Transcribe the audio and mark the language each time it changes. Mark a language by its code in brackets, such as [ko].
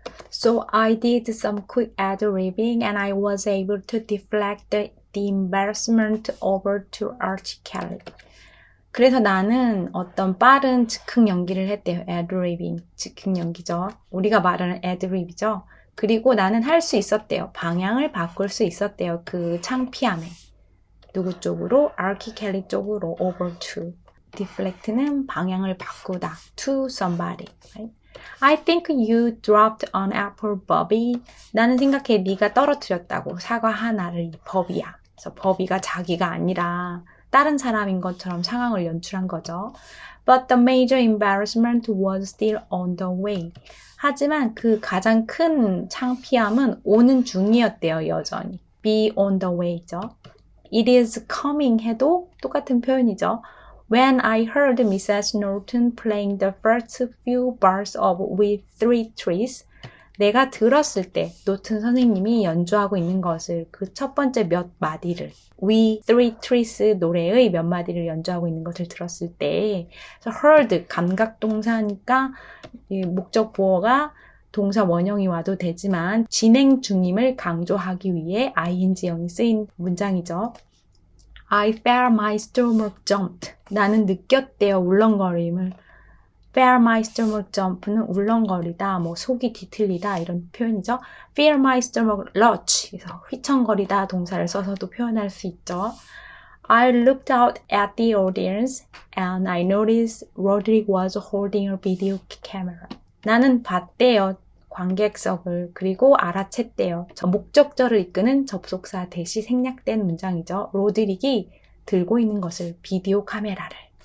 [en] So I did some quick ad-libbing and I was able to deflect the embarrassment over to Archie Kelly. [ko] 그래서 나는 어떤 빠른 즉흥 연기를 했대요. ad-libbing, 즉흥 연기죠. 우리가 말하는 ad-lib이죠. 그리고 나는 할 수 있었대요. 방향을 바꿀 수 있었대요. 그 창피함에. 누구 쪽으로? Archie Kelly 쪽으로 over to. deflect는 방향을 바꾸다. [en] to somebody. Right? I think you dropped an apple, Bobby. [ko] 나는 생각해 네가 떨어뜨렸다고. 사과 하나를 버비야. 그래서 버비가 자기가 아니라 다른 사람인 것처럼 상황을 연출한 거죠. [en] But the major embarrassment was still on the way. [ko] 하지만 그 가장 큰 창피함은 오는 중이었대요, 여전히. [en] Be on the way죠. It is coming [ko] 해도 똑같은 표현이죠. [en] When I heard Mrs. Norton playing the first few bars of We Three Trees, [ko] 내가 들었을 때 노튼 선생님이 연주하고 있는 것을 그 첫 번째 몇 마디를 We Three Trees 노래의 몇 마디를 연주하고 있는 것을 들었을 때 그래서 heard 감각동사니까 목적 보어가 동사 원형이 와도 되지만 진행 중임을 강조하기 위해 ing형이 쓰인 문장이죠. [en] I felt my stomach jumped. [ko] 나는 느꼈대요. 울렁거림을. [en] Feel my stomach jump [ko] 는 울렁거리다, 뭐 속이 뒤틀리다 이런 표현이죠. [en] Feel my stomach lurch. [ko] 그래서 휘청거리다 동사를 써서도 표현할 수 있죠. [en] I looked out at the audience and I noticed Roderick was holding a video camera. [ko] 나는 봤대요. 관객석을. 그리고 알아챘대요. 저 목적절을 이끄는 접속사 대시 생략된 문장이죠. 로드릭이 들고 있는 것을 비디오 카메라를.